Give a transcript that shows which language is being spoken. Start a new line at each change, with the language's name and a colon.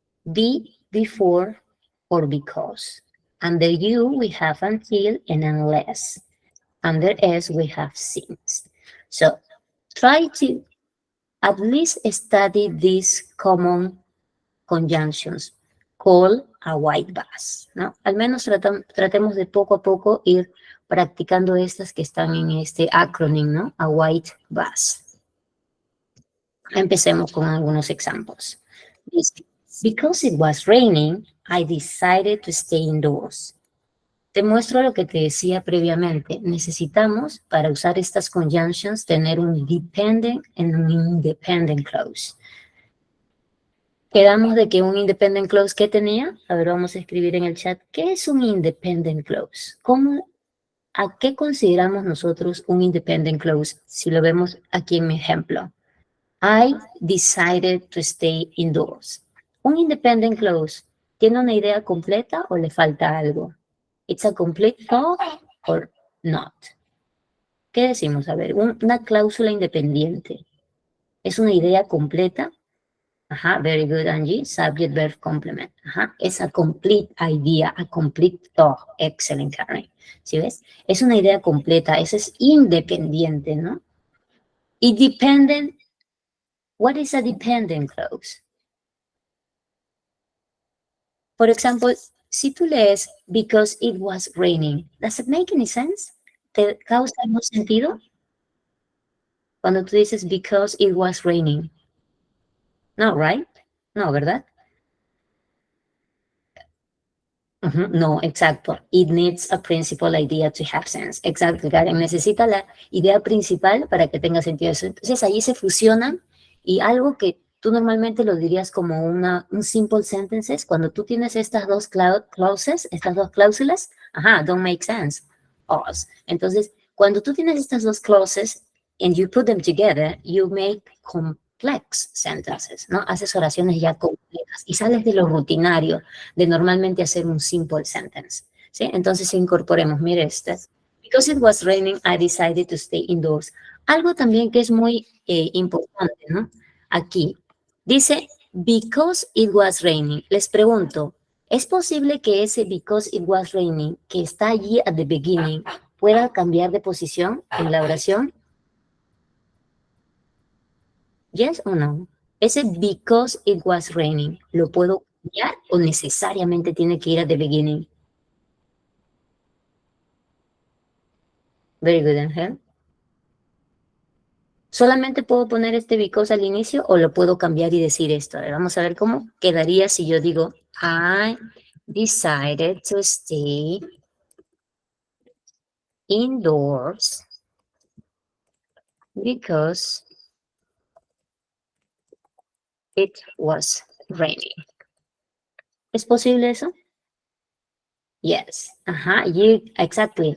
English: Be, before, or because. Under U, we have until and unless. Under S, we have since. So try to at least study these common conjunctions. Call a white bus,
Spanish: ¿no? Al menos tratemos de poco a poco ir practicando estas que están en este acronym, ¿no?
English: A white bus.
Spanish: Empecemos con algunos ejemplos.
English: Because it was raining, I decided to stay indoors.
Spanish: Te muestro lo que te decía previamente. Necesitamos, para usar estas conjunctions, tener un dependent y un independent clause. Quedamos de que un independent clause, ¿qué tenía? A ver, vamos a escribir en el chat. ¿Qué es un independent clause? ¿A qué consideramos nosotros un independent clause? Si lo vemos aquí en mi ejemplo.
English: I decided to stay indoors.
Spanish: Un independent clause, ¿tiene una idea completa o le falta algo?
English: It's a complete thought or not.
Spanish: ¿Qué decimos? A ver, una cláusula independiente. ¿Es una idea completa?
English: Ajá, very good, Angie. Subject, verb, complement. Ajá,
Spanish: es
English: a complete idea, a complete thought. Excellent, Karen.
Spanish: ¿Sí ves? Es una idea completa, eso es independiente, ¿no?
English: Y dependent, what is a dependent clause?
Spanish: Por ejemplo, si tú lees
English: because it was raining, does it make any sense?
Spanish: ¿Te causa algún sentido? Cuando tú dices
English: because it was raining.
Spanish: No,
English: right?
Spanish: No, ¿verdad? No, exacto.
English: It needs a principal idea to have sense.
Spanish: Exacto, Karen. Necesita la idea principal para que tenga sentido. Entonces, ahí se fusionan y algo que tú normalmente lo dirías como un simple sentences, cuando tú tienes estas dos clauses, estas dos cláusulas,
English: don't make sense.
Spanish: Entonces, cuando tú tienes estas dos
English: clauses and you put them together, you make complex sentences,
Spanish: ¿no? Haces oraciones ya complejas y sales de lo rutinario, de normalmente hacer un simple sentence, ¿sí? Entonces, incorporemos, mire este.
English: Because it was raining, I decided to stay indoors.
Spanish: Algo también que es muy importante, ¿no? Aquí, dice,
English: because it was raining.
Spanish: Les pregunto, ¿es posible que ese
English: because it was raining,
Spanish: que está allí
English: at the beginning,
Spanish: pueda cambiar de posición en la oración? ¿Yes o no? Ese
English: because it was raining,
Spanish: ¿lo puedo cambiar o necesariamente tiene que ir
English: at the beginning? Very good, Angel.
Spanish: ¿Solamente puedo poner este because al inicio o lo puedo cambiar y decir esto? A ver, vamos a ver cómo quedaría si yo digo
English: I decided to stay indoors because it was raining.
Spanish: ¿Es posible eso?
English: Yes. Exactly.